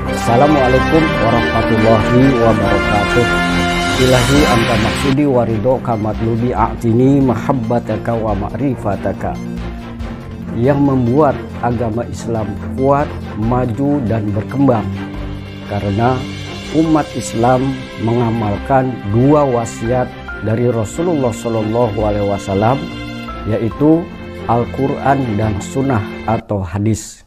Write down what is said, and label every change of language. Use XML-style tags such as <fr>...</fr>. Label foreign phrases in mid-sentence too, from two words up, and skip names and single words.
<ar>السلام عليكم ورحمة الله وبركاته. إلهي أنت مقصودي ورضاك مطلوبي أعطني محبتك ومعرفتك.</ar> <id>Yang membuat agama Islam kuat, maju dan berkembang karena umat Islam mengamalkan dua wasiat dari Rasulullah SAW, yaitu Al-Quran dan Sunnah atau hadis.</id>